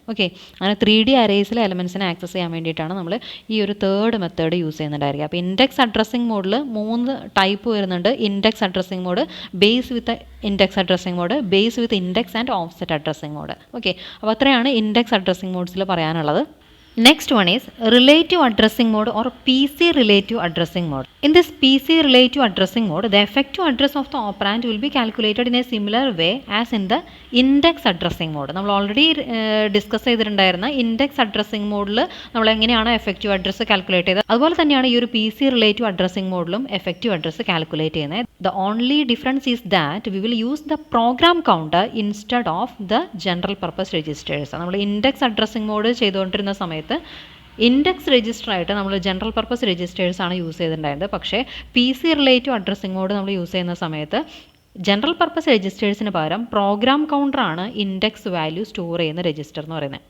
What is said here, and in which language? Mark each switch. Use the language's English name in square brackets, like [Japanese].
[Malayalam] Okay, അങ്ങനെ 3D അറേസിലെ എലമെൻറ്റ്സിനെ access ചെയ്യാൻ വേണ്ടിയിട്ടാണ് നമ്മൾ ഈ ഒരു തേർഡ് മെത്തേഡ് യൂസ് ചെയ്യുന്നുണ്ടായിരിക്കുക. അപ്പോൾ ഇൻഡെക്സ് അഡ്രസ്സിംഗ് മോഡിൽ 3 ടൈപ്പ് വരുന്നുണ്ട്. Index addressing mode, base with index addressing mode, base with index and offset addressing mode. Okay, അപ്പോൾ അത്രയാണ് ഇൻഡെക്സ് അഡ്രസ്സിംഗ് മോഡ്സിൽ പറയാനുള്ളത്. [English] Next one is relative addressing mode or PC relative addressing mode. In this PC relative addressing mode, the effective address of the operand will be calculated in a similar way as in the index addressing mode. [Malayalam] നമ്മൾ already discuss ചെയ്തിട്ടുണ്ടായിരുന്ന index addressing മോഡിൽ നമ്മൾ എങ്ങനെയാണ് effective address calculate ചെയ്തത്, അതുപോലെ തന്നെയാണ് ഈ ഒരു [English] PC relative addressing [Malayalam] മോഡിലും effective address calculate ചെയ്യുന്നത്. [English] The only difference is that we will use the program counter instead of the general purpose registers. [Malayalam] നമ്മൾ ഇൻഡെക്സ് അഡ്രസ്സിംഗ് മോഡ് ചെയ്തുകൊണ്ടിരുന്ന സമയത്ത് ഇൻഡെക്സ് രജിസ്റ്റർ ആയിട്ട് നമ്മൾ ജനറൽ പർപ്പസ് രജിസ്റ്റേഴ്സ് ആണ് use ചെയ്തിട്ടുണ്ടായിരുന്നത്. പക്ഷേ PC relative addressing mode നമ്മൾ യൂസ് ചെയ്യുന്ന സമയത്ത് ജനറൽ പർപ്പസ് രജിസ്റ്റേഴ്സിന് പകരം പ്രോഗ്രാം കൗണ്ടറാണ് ഇൻഡെക്സ് വാല്യൂ സ്റ്റോർ ചെയ്യുന്ന രജിസ്റ്റർ എന്ന് പറയുന്നത്.